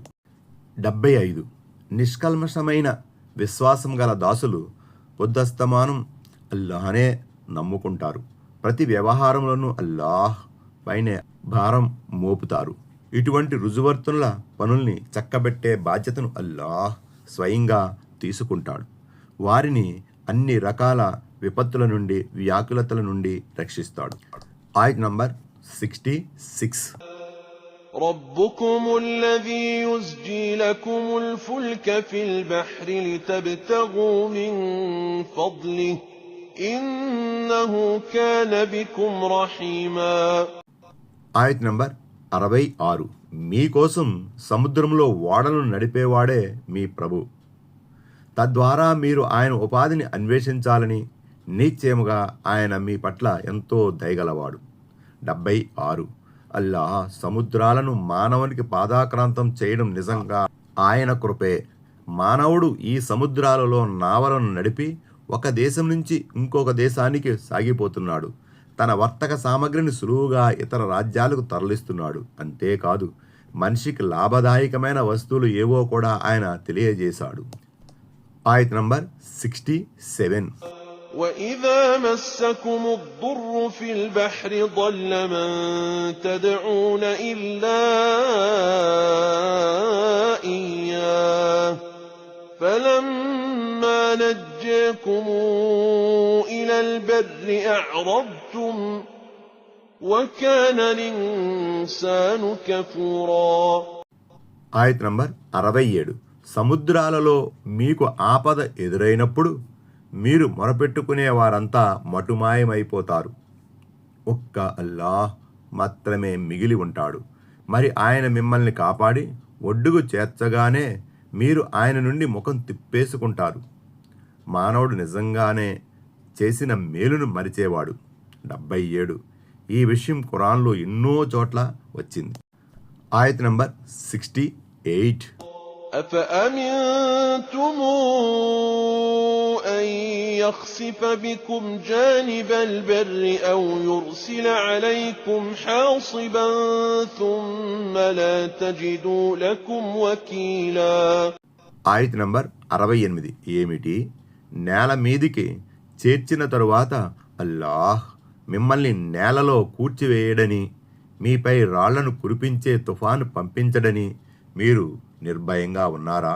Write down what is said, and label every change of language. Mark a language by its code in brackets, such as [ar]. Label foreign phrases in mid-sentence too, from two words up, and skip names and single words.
[te] 75 నిష్కల్మషమైన విశ్వాసం గల దాసులు పొద్దస్తమానం అల్లాహనే నమ్ముకుంటారు, ప్రతి వ్యవహారంలోనూ అల్లాహ్ పైనే భారం మోపుతారు. ఇటువంటి రుజువర్తుల పనుల్ని చక్కబెట్టే బాధ్యతను అల్లాహ్ స్వయంగా తీసుకుంటాడు. వారిని అన్ని రకాల విపత్తుల నుండి, వ్యాకులతల నుండి రక్షిస్తాడు. ఆయత్ నంబర్ 66. [ar] ربكم الذي يزجي لكم الفلك في البحر لتبتغوا من فضله إنه كان بكم رحيما. [te] ఆయత్ నంబర్ 66. మీకోసం సముద్రంలో ఓడలను నడిపేవాడే మీ ప్రభు, తద్వారా మీరు ఆయన ఉపాధిని అన్వేషించాలని, నిశ్చయముగా ఆయన మీ పట్ల ఎంతో దయగలవాడు. 76 అల్లాహ్ సముద్రాలను మానవునికి పాదాక్రాంతం చేయడం నిజంగా ఆయన కృపే. మానవుడు ఈ సముద్రాలలో నావలను నడిపి ఒక దేశం నుంచి ఇంకొక దేశానికి సాగిపోతున్నాడు. తన వర్తక సామగ్రిని సులువుగా ఇతర రాజ్యాలకు తరలిస్తున్నాడు. అంతేకాదు, మనిషికి లాభదాయకమైన వస్తువులు ఏవో కూడా ఆయన తెలియజేశాడు. ఆయత్ నంబర్ 67. [ar] وَإِذَا مَسَّكُمُ الضُّرُّ فِي الْبَحْرِ ضَلَّ مَن تَدْعُونَ إِلَّا إِيَّاهُ فَلَمَّا نَجَّاكُمْ إِلَى الْبَرِّ أَعْرَضْتُمْ وَكَانَ الْإِنسَانُ كَفُورًا. [te] ఆయత్ నంబర్ 67. సముద్రాలలో మీకు ఆపద ఎదురైనప్పుడు మీరు మొరపెట్టుకునే వారంతా మటుమాయమైపోతారు, ఒక్క అల్లాహ్ మాత్రమే మిగిలి ఉంటాడు. మరి ఆయన మిమ్మల్ని కాపాడి ఒడ్డుకు చేర్చగానే మీరు ఆయన నుండి ముఖం తిప్పేసుకుంటారు. మానవుడు నిజంగానే చేసిన మేలును మరిచేవాడు. 77 ఈ విషయం ఖురాన్లో ఎన్నో చోట్ల వచ్చింది. ఆయత్ నంబర్ 68. [ar] أَفَأَمِنْتُمْ أَنْ يَخْسِفَ بِكُمْ جَانِبَ الْبَرِّ أَوْ يُرْسِلَ عَلَيْكُمْ حَاصِبًا ثُمَّ لَا تَجِدُوا لَكُمْ وَكِيلًا. [te] ఆయత్ నంబర్ 68 ఏమిటి? నేల మీదికి చేర్చిన తరువాత అల్లాహ్ మిమ్మల్ని నేలలో కూర్చివేయడని, మీపై రాళ్లను కురిపించే తుఫాను పంపించడని మీరు నిర్భయంగా ఉన్నారా?